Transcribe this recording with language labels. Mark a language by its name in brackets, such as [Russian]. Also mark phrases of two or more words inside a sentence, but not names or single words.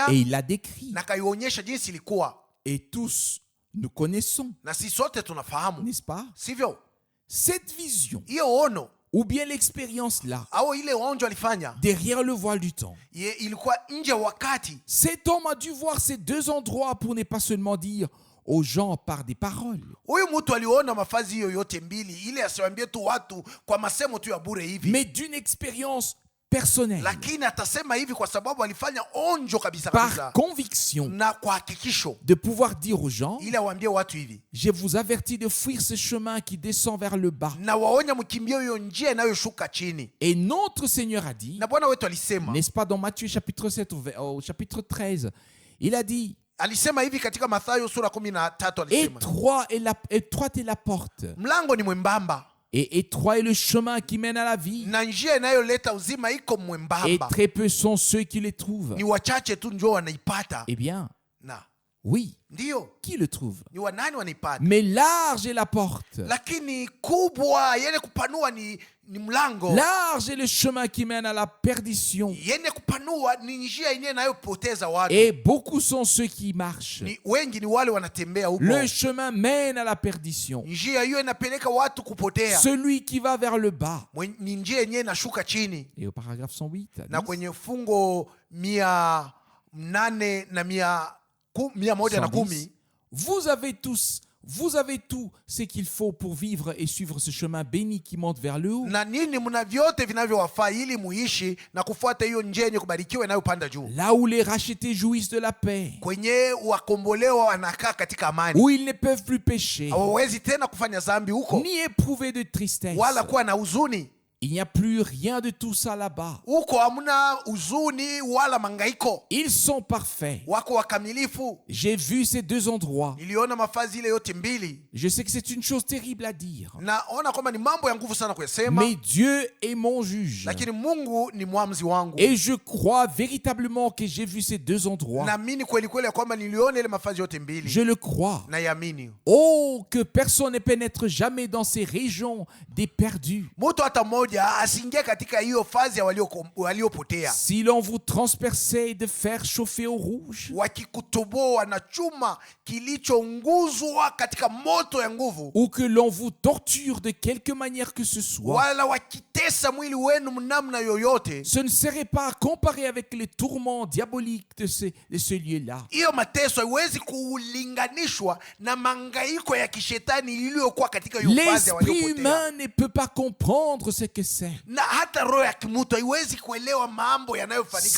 [French] Et il l'a décrit. [Swahili] Na kaionyesha jinsi ilikuwa. [French] Et tous nous connaissons. [Swahili] Na sisi sote tunafahamu. [French] N'est-ce pas? [Swahili] Sivyo? [French] Cette vision, [Swahili] hiyo ono, [French] ou bien l'expérience là, [Swahili] au ile onjo alifanya, [French] derrière le voile du temps, [Swahili] ilikuwa nje wakati. [French] Cet homme a dû voir ces deux endroits pour ne pas seulement dire aux gens par des paroles. [Swahili] Huyu mtu aliona mafazi hiyo yote mbili, ile asiwaambie tu watu kwa masemo tu ya bure hivi, [French] mais d'une expérience personnelle. [Swahili] Lakini atasema hivi kwa sababu alifanya onjo kabisa [French] par [Swahili] kabisa, [French] conviction, [Swahili] na kwa hakikisho, [French] de pouvoir dire aux gens, [Swahili] ile awaambie watu hivi, [French] je vous avertis de fuir ce chemin qui descend vers le bas. [Swahili] Na waonya mkimbie hiyo njia inayoshuka chini. [French] Et notre Seigneur a dit, [Swahili] na Bwana wetu alisema, [French] n'est-ce pas, dans Matthieu chapitre 7 au chapitre 13, il a dit, [Swahili] alisema hivi katika Mathayo sura 13, alisema, [French] étroite est la porte, [Swahili] mlango ni mwembamba, [French] et étroit est le chemin qui mène à la vie, [Swahili] na njia inayoleta uzima iko mwembamba, [French] et très peu sont ceux qui les trouvent. [Swahili] Ni wachache tu ndio wanaipata. [French] Eh bien, [Swahili] na [French] oui, [Swahili] ndio, [French] qui le trouve? [Swahili] ni wanani wanaipata? [French] Mais large est la porte, [Swahili] lakini kubwa yenye kupanua ni mlango, [French] large est le chemin qui mène à la perdition, [Swahili] yenye kupanua ni njia yenye inayopoteza watu, [French] et beaucoup sont ceux qui marchent. [Swahili] ni wengi ni wale wanatembea huko. [French] Le chemin mène à la perdition. [Swahili] Njia hiyo inapeleka watu kupotea. [French] Celui qui va vers le bas. [Swahili] Ni njia yenye inashuka chini. [French] Et au paragraphe 108, [Swahili] na kwenye fungo 800 na 110, [French] vous avez tout ce qu'il faut pour vivre et suivre ce chemin béni qui monte vers le haut. [Swahili] Na nini mna vyote vinavyowafaa ili muishi na kufuata hiyo njia yenye kubarikiwa inayopanda juu. [French] Là où les rachetés jouissent de la paix. [Swahili] Kwenye wakombolewa wanakaa katika amani. [French] Où ils ne peuvent plus pécher. [Swahili] Hawawezi tena kufanya dhambi huko. [French] Ni éprouver de tristesse. [Swahili] Wala kuwa na huzuni. [French] Il n'y a plus rien de tout ça là-bas. [Swahili] Huko hamna huzuni wala mangaiko. [French] Ils sont parfaits. [Swahili] Wako wakamilifu. [French] J'ai vu ces deux endroits. [Swahili] Niliona mafazi ile yote mbili. [French] Je sais que c'est une chose terrible à dire. [Swahili] Naona kwamba ni mambo ya nguvu sana kuyasema. [French] Mais Dieu est mon juge. [Swahili] Lakini Mungu ni mwamuzi wangu. [French] Et je crois véritablement que j'ai vu ces deux endroits. [Swahili] Naamini kweli kweli kwamba niliona ile mafazi yote mbili. [French] Je le crois. [Swahili] Nayamini. [French] Oh, que personne ne pénètre jamais dans ces régions des perdus. [Swahili] Mtu hata mmoja asiingie katika hiyo fazi ya waliopotea. [French] Si l'on vous transperçait de fer chauffé au rouge, [Swahili] wakikutoboa na chuma kilichounguzwa katika moto ya nguvu, [French] ou que l'on vous torture de quelque manière que ce soit, [Swahili] wala wakitesa mwili wenu mnamna yoyote, [French] ce ne serait pas comparé avec les tourments diaboliques de ce lieu-là. [Swahili] Hiyo mateso haiwezi kulinganishwa na mangaiko ya kishetani iliyokuwa katika hiyo fazi ya waliopotea. [French] L'esprit humain ne peut pas comprendre ce que c'est. [Swahili] Na hata roho ya kimutu haiwezi kuelewa mambo yanayofanyika